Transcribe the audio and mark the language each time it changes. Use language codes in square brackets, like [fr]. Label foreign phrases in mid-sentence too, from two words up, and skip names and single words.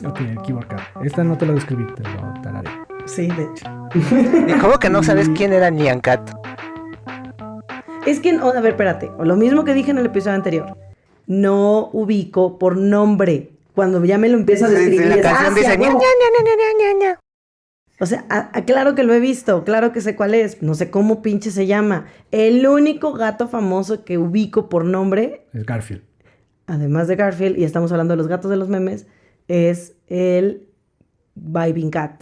[es] Ok, el Keyboard Cat. Esta no te la describí, te lo tararé. Sí, de hecho. ¿Y cómo que no sabes quién era Nyan Cat? Es que, a ver, espérate. Lo mismo que dije en el episodio anterior. No ubico por nombre. Cuando ya me lo empieza a describir. la es, canción sí, dice a ña, huevo. ña, ña, ña, ña, ña, ña. O sea, claro que lo he visto, claro que sé cuál es, no sé cómo pinche se llama. El único gato famoso que ubico por nombre, Es Garfield. además de Garfield, y estamos hablando de los gatos de los memes, es el Vibing Cat.